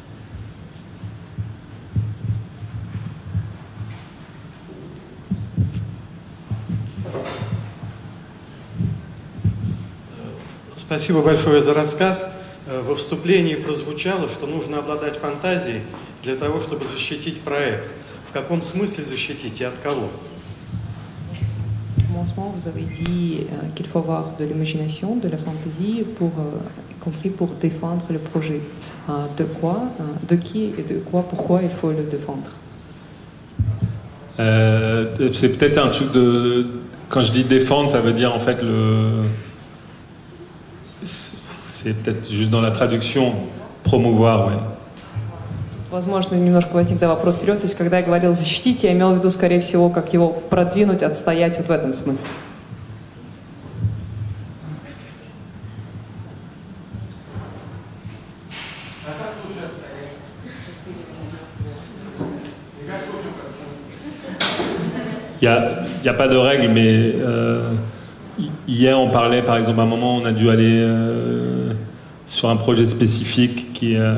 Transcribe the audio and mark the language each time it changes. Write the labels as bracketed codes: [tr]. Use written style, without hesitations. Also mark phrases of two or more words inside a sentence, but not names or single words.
[ru] Спасибо большое за рассказ. Во вступлении прозвучало, что нужно обладать фантазией для того, чтобы защитить проект. В каком смысле защитить и от кого? [fr] Au commencement, vous avez dit qu'il faut avoir de l'imagination, de la fantaisie, y compris pour défendre le projet. De quoi, de qui et de quoi, pourquoi il faut le défendre? C'est peut-être un truc de... Quand je dis défendre, ça veut dire en fait c'est peut-être juste dans la traduction, promouvoir, ouais. [ru] Возможно, немножко возник вопрос вперед. То есть, когда я говорил защитить, я имел в виду, скорее всего, как его продвинуть, отстоять вот в этом смысле. [fr] Il n'y a pas de règle, mais hier on parlait, par exemple, à un moment on a dû aller sur un projet spécifique qui